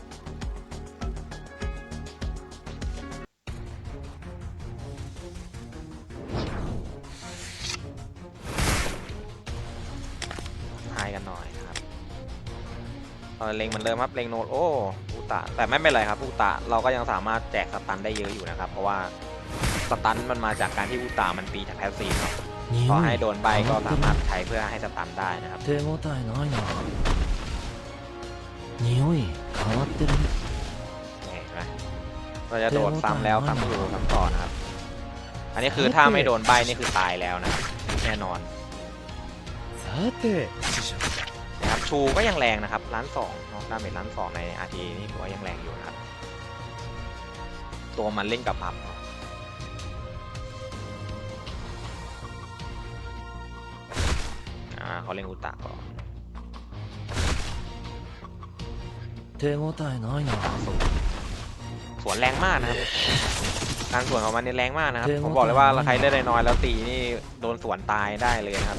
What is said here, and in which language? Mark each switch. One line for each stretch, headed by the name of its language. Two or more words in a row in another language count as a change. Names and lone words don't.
Thai: ทายกันหน่อยนะครับเล็งมันเริ่มครับเล็งโนดอูตะแต่ไม่เป็นไรครับอูตะเราก็ยังสามารถแจกสตันได้เยอะอยู่นะครับเพราะว่าสตันมันมาจากการที่อูตะมันตีจากแพสซีฟเนาะพอให้โดนใบก็สามารถใช้เพื่อให้สตันได้นะครับ
Japanese: 手応えないな匂い変わってるね
Thai: เห็นไหมเราจะโดดซ้ำแล้วซ้ำอยู่ซ้ำต่อนะครับอันนี้คือถ้าไม่โดนใบนี่คือตายแล้วนะครับแน่นอนนะครับชูก็ยังแรงนะครับล้านสองเนาะดาเมจล้านสองในอาทีนี่ถือว่ายังแรงอยู่นะครับตัวมันเล่นกับพับเขาเล่นอุตะก่อน
Japanese: 手応えないな
Thai: สวนแรงมากนะครับการสวนของมันเนี่ยแรงมากนะครับผมบอกเลยว่าใครเล่นได้น้อยแล้วตีนี่โดนสวนตายได้เลยนะครับ